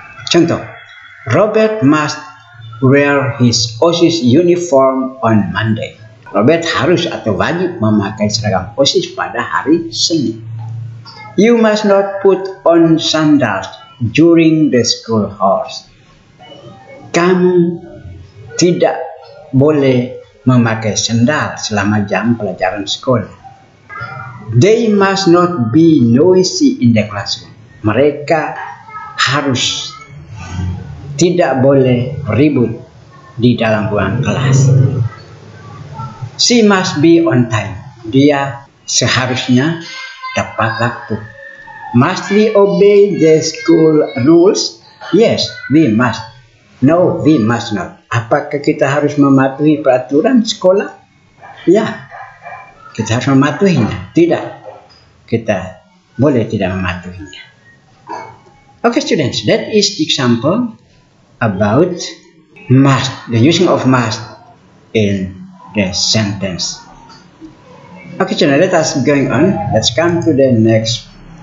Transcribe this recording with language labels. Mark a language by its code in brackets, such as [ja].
[en] Contoh, Robert must wear his OSIS uniform on Monday. [id] Robert harus atau wajib memakai seragam OSIS pada hari Senin. [en] You must not put on sandals during the school hours. [id] Kamu tidak boleh memakai sandal selama jam pelajaran sekolah. [en] They must not be noisy in the classroom. [id] Mereka harus tidak boleh ribut di dalam ruang kelas. [en] She must be on time. [id] Dia seharusnya tepat waktu. [en] Must we obey the school rules? Yes, we must. No, we must not. [id] Apakah kita harus mematuhi peraturan sekolah? Ya, kita harus mematuhinya. Tidak, kita boleh tidak mematuhinya. [en] Okay, students, that is the example about must, the using of must in the sentence. Okay, children, let us going on. Let's come to the next.